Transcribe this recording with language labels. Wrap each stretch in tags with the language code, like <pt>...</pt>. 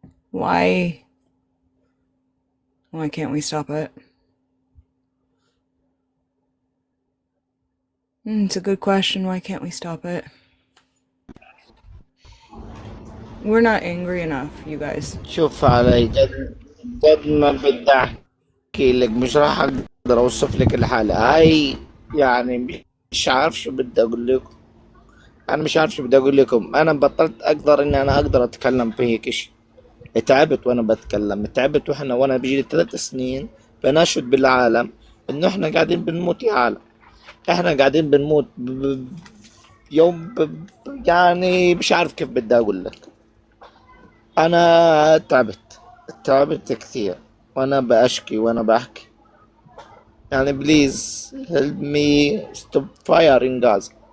<en>Why can't we stop it? It's a good question. Why can't we stop it? We're not angry enough, you guys.</en> <ar>شوف علي جد ما بدي احكي لك، مش راح اقدر اوصف لك الحالة هاي. يعني مش عارف شو بدي اقول لكم. انا مش عارف شو بدي اقول لكم. انا بطلت اقدر اني انا اقدر اتكلم في هيك شيء. تعبت وانا بتكلم، تعبت وانا بيجي 3 سنين بناشد بالعالم انه احنا قاعدين بنموت يا عالم. احنا قاعدين بنموت يوم يعني مش عارف كيف بدي اقول لك. انا تعبت كثير وانا باشكي وانا بحكي. يعني بليز</ar> <en>help me stop firing Gaza.</en>